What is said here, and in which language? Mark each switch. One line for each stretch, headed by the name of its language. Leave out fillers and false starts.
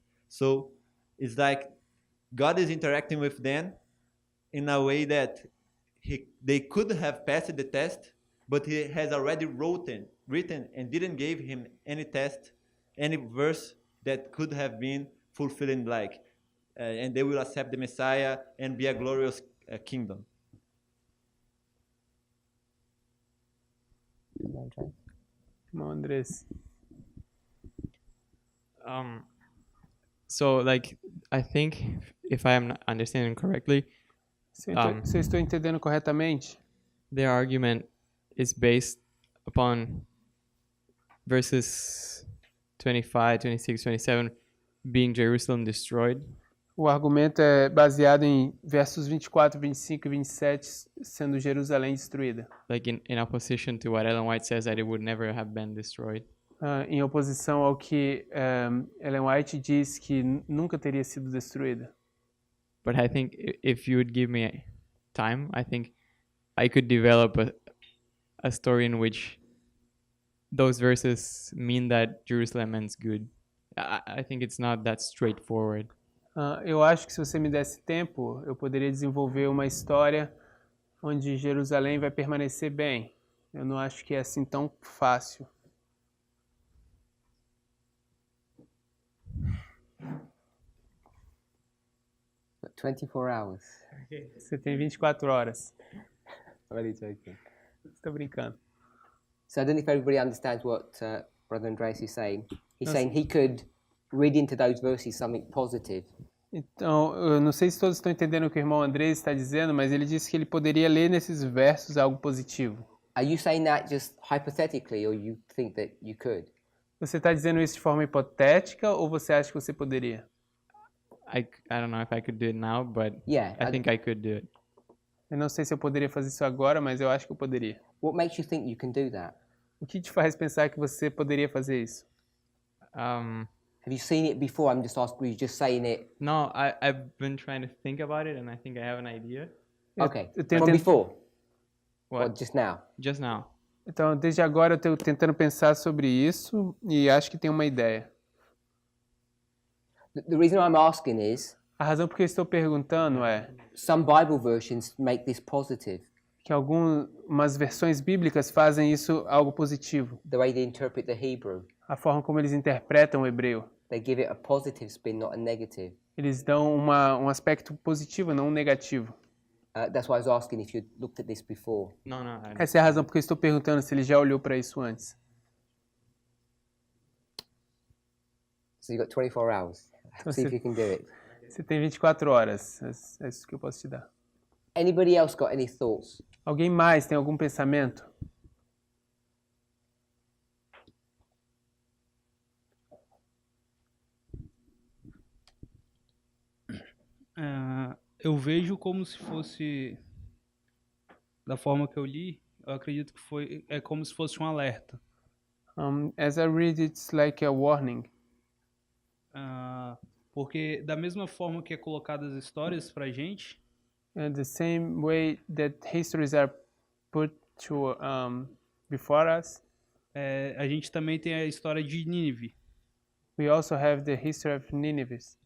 English: So it's like God is interacting with them in a way that they could have passed the test, but he has already written and didn't give him any test, any verse that could have been fulfilling, like, and they will accept the Messiah and be a glorious kingdom. Come on, Andres. So, like, I think if I am understanding correctly,
Portuguese: Se eu estou entendendo corretamente,
English: their argument is based upon verses 25, 26, 27 being Jerusalem destroyed.
Portuguese: o argumento é baseado em versos 24, 25 e 27 sendo Jerusalém destruída.
English: Like in opposition to what Ellen White says that it would never have been destroyed.
Portuguese: Em oposição ao que Ellen White diz que nunca teria sido destruída.
English: But I think if you would give me time, I think I could develop a story in which those verses mean that Jerusalem ends good. I think it's not that straightforward.
Portuguese: Eu acho que se você me desse tempo, eu poderia desenvolver uma história onde Jerusalém vai permanecer bem. Eu não acho que é assim tão fácil.
English: But 24 hours.
Portuguese: Você tem 24 horas.
English: I'm only joking.
Portuguese: Estou brincando.
English: So I don't know if everybody understands what Brother Andreas is saying. He's saying he could read into those verses something positive.
Portuguese: Então, eu não sei se todos estão entendendo o que o irmão Andrés está dizendo, mas ele disse que ele poderia ler nesses versos algo positivo.
English: Are you saying that just hypothetically, or you think that you could?
Portuguese: Você está dizendo isso de forma hipotética ou você acha que você poderia?
English: I don't know if I could do it now, but Yeah. I think I could do it.
Portuguese: Eu não sei se eu poderia fazer isso agora, mas eu acho que eu poderia.
English: What makes you think you can do that?
Portuguese: O que te faz pensar que você poderia fazer isso?
English: Have you seen it before? I'm just asking. Were you just saying it? No, I've been trying to think about it, and I think I have an idea. Okay.
Portuguese: eu tenho
English: From tent- before or What? just now? Just now.
Portuguese: Então, desde agora eu estou tentando pensar sobre isso e acho que tenho uma ideia.
English: The reason I'm asking is
Portuguese: A razão por que eu estou perguntando é
English: some Bible versions make this positive.
Portuguese: que algumas versões bíblicas fazem isso algo positivo.
English: The way they interpret the Hebrew,
Portuguese: A forma como eles interpretam o hebreu.
English: they give it a positive spin, not a negative.
Portuguese: Eles dão um aspecto positivo, não um negativo.
English: That's why I was asking if you looked at this before. No,
Portuguese: Essa é a razão por que eu estou perguntando se ele já olhou para isso antes.
English: So you've got 24 hours. See if you can do it.
Portuguese: Você tem 24 horas. É isso que eu posso te dar.
English: Anybody else got any thoughts?
Portuguese: Alguém mais tem algum pensamento? Eu vejo como se fosse, da forma que eu li, eu acredito que é como se fosse um alerta.
English: As I read, it's like a warning.
Portuguese: Porque da mesma forma que é colocadas as histórias pra gente,
English: The same way that histories are put to before us,
Portuguese: a gente também tem a história de Nínive,
English: we also have the history of Nineveh.